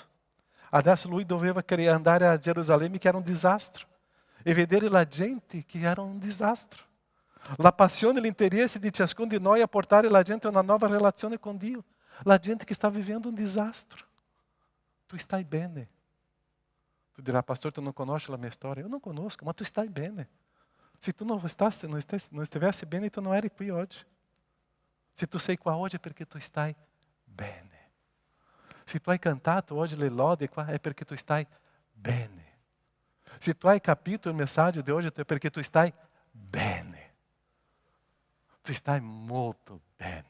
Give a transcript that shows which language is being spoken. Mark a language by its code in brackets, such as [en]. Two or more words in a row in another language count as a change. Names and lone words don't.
[it] Adesso lui doveva andare a Gerusalemme, che era un disastro, e vedere la gente che era un disastro. La passione e l'interesse di ciascuno di noi a portare la gente a una nuova relazione con Dio. La gente che sta vivendo un disastro. Tu stai bene. Tu dirà, pastor, tu non conosci la mia storia. [pt] Eu não conosco, mas [it] tu stai bene. [pt] Se tu não estivesse [it] bene, tu não eri qui oggi. Se tu sei qua oggi è perché tu stai bene. Se tu hai cantato oggi le lodi qua è perché tu stai bene. Se tu hai capito il messaggio di oggi è perché tu stai bene. Tu stai molto bene.